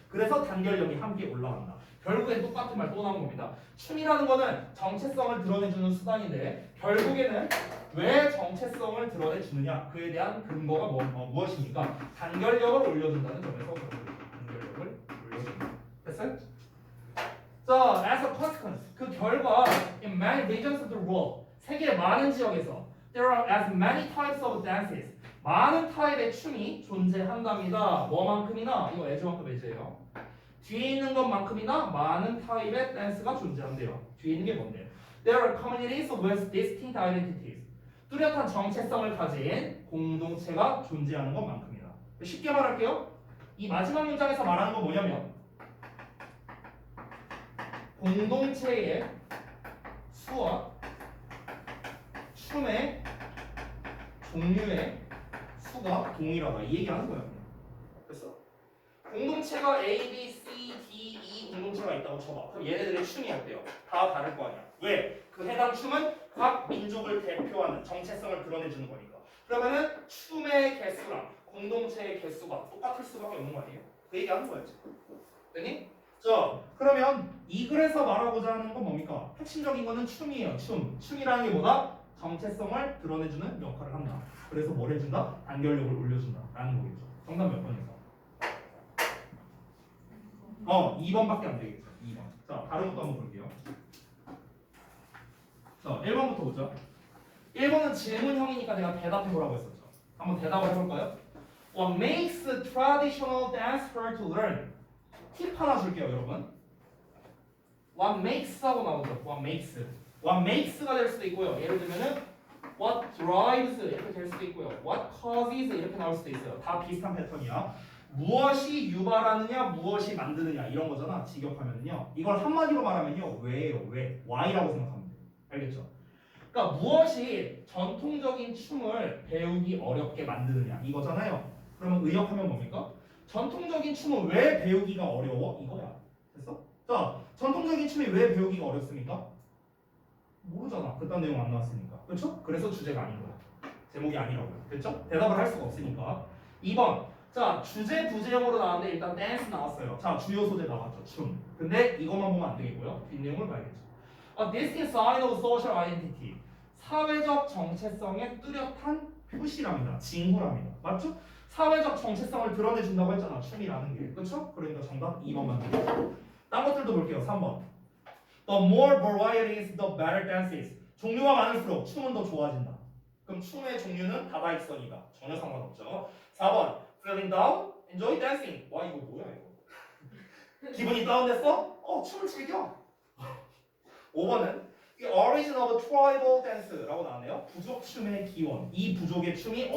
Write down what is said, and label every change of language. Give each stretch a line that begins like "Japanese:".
Korean: 그래서 단결력이 함께 올라간다. 결국엔 똑같은 말 또 나온 겁니다. 춤이라는 거는 정체성을 드러내주는 수단인데 결국에는 왜 정체성을 드러내주느냐 그에 대한 근거가 무엇입니까? 단결력을 올려준다는 점에서 단결력을 올려준다. 됐어요? 자,
English: as a consequence,
Korean: 그 결과
English: in many regions of the world,
Korean: 세계의 많은 지역에서
English: there are as many types of dances,
Korean: 많은 타입의 춤이 존재한답니다. 뭐만큼이나? 이거 애주만큼 애주예요. 뒤에 있는 것만큼이나 많은 타입의 댄스가 존재한대요. 뒤에 있는 게 뭔데요?
English: There are communities with distinct identities.
Korean: 뚜렷한 정체성을 가진 공동체가 존재하는 것만큼이다. 쉽게 말할게요. 이 마지막 문장에서 말하는 건 뭐냐면 공동체의 수와 춤의 종류의 수가 동일하다. 이 얘기하는 거예요. 됐어? 공동체가 A, B, C, D, E 공동체가 있다고 쳐봐. 그럼 얘네들의 춤이 어때요? 다 다를 거 아니야. 왜? 그 해당 춤은 각 민족을 대표하는 정체성을 드러내주는 거니까. 그러면은 춤의 개수랑 공동체의 개수가 똑같을 수밖에 없는 거 아니에요? 그 얘기하는 거예요. 됐니? 자, 그러면 이 글에서 말하고자 하는 건 뭡니까? 핵심적인 거는 춤이에요. 춤이라는 게 뭐다? 정체성을 드러내주는 역할을 한다. 그래서 뭘 해준다? 단결력을 올려준다 라는 거겠죠. 정답 몇 번일까? 2번밖에 안 되겠죠. 2번. 자, 다른 것도 한번 볼게요. 자, 1번부터 보죠. 1번은 질문형이니까 내가 대답해보라고 했었죠. 한번 대답을 해볼까요?
English: What makes traditional dance hard to learn?
Korean: 팁 하나 줄게요, 여러분.
English: What makes
Korean: 하고 나오죠. What makes. What makes가 될 수도 있고요. 예를 들면은
English: What drives
Korean: 이렇게 될 수도 있고요.
English: What causes
Korean: 이렇게 나올 수도 있어요. 다 비슷한 패턴이야. 무엇이 유발하느냐, 무엇이 만드느냐 이런 거잖아. 직역하면은요. 이걸 한마디로 말하면요. 왜예요? 왜? Why라고 생각하면 돼요. 알겠죠? 그러니까 무엇이 전통적인 춤을 배우기 어렵게 만드느냐 이거잖아요. 그러면 의역하면 뭡니까? 전통적인 춤은 왜 배우기가 어려워? 이거야. 됐어? 자, 전통적인 춤이 왜 배우기가 어렵습니까? 모르잖아. 그딴 내용 안 나왔으니까. 그렇죠? 그래서 주제가 아닌 거야. 제목이 아니라고요. 됐죠? 대답을 할 수가 없으니까. 2번. 자, 주제 부제형으로 나왔는데 일단 댄스 나왔어요. 자, 주요 소재 나왔죠. 춤. 근데 이것만 보면 안 되겠고요. 뒷내용을 봐야겠죠.
English: A distinct sign of social identity.
Korean: 사회적 정체성의 뚜렷한 푸시랍니다. 진구랍니다. 맞죠? 사회적 정체성을 드러내준다고 했잖아. 춤이라는 게. 그쵸? 그러니까 정답 2번만 드릴게요. 딴 것들도 볼게요. 3번.
English: The more varieties, the better dances.
Korean: 종류가 많을수록 춤은 더 좋아진다. 그럼 춤의 종류는 다다익선이다. 전혀 상관없죠. 4번.
English: Feeling down? Enjoy dancing.
Korean: 와 이거 뭐야 이거. 기분이 다운됐어? 춤을 즐겨. 5번은
English: The origin of tribal dance
Korean: 라고 나왔네요. 부족 춤의 기원. 이 부족의 춤이